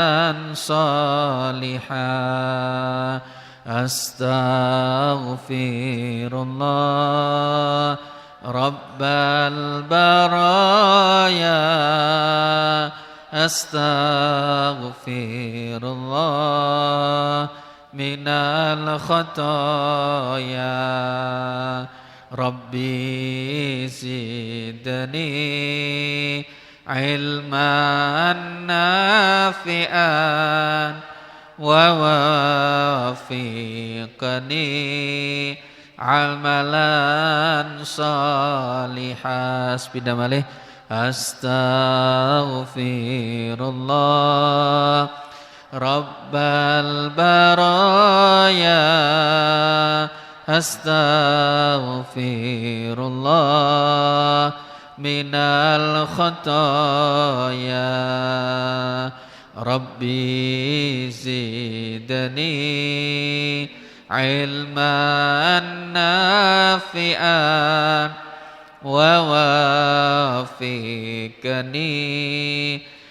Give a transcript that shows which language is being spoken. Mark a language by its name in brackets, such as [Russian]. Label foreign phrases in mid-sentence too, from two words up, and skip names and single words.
[Arabic] صالحا أستغفر الله رب البرايا أستغفر الله من الخطايا ربي زدني علما نافعا ووفقني عملا صالحا [Javanese] sepindah malih [Arabic] أستغفر الله رب البرايا أستغفر الله من الخطايا ربي زدني علما نافعا ووفقني